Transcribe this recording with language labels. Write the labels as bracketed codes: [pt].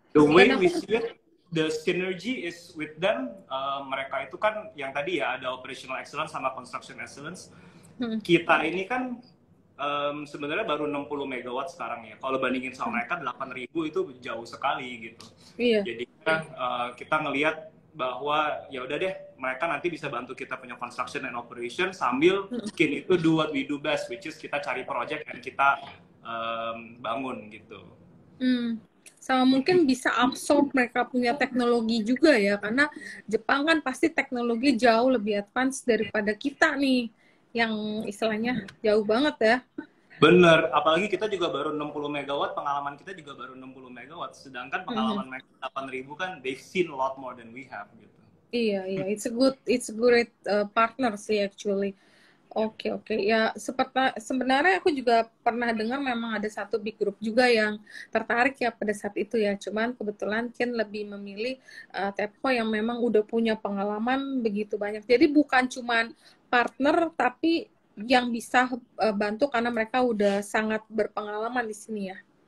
[en] The way we see it, the synergy is with them. [id] Mereka itu kan yang tadi ya ada [en] operational excellence [id] sama [en] construction excellence. [id] Kita ini kan sebenarnya baru 60 megawatt sekarang ya. Kalau bandingin sama mereka 8.000 itu jauh sekali gitu. Iya. Jadi kita ngelihat bahwa ya udah deh, mereka nanti bisa bantu kita punya [en] construction and operation [id] sambil bikin itu [en] do what we do best, which is [id] kita cari project dan kita bangun gitu. Sama mungkin bisa absorb mereka punya teknologi juga ya, karena Jepang kan pasti teknologi jauh lebih advance daripada kita nih, yang istilahnya jauh banget ya. Bener, apalagi kita juga baru 60 megawatt, pengalaman kita juga baru 60 megawatt, sedangkan pengalaman mereka 8.000 kan [en] they've seen a lot more than we have [id] gitu. Iya, [en] it's a good partner [id] sih [en] actually. [id] Oke. Ya, sebenarnya aku juga pernah dengar memang ada satu big group juga yang tertarik ya pada saat itu ya. Cuman kebetulan Ken lebih memilih TEPCO yang memang udah punya pengalaman begitu banyak. Jadi bukan cuman partner, tapi yang bisa bantu karena mereka udah sangat berpengalaman di sini ya.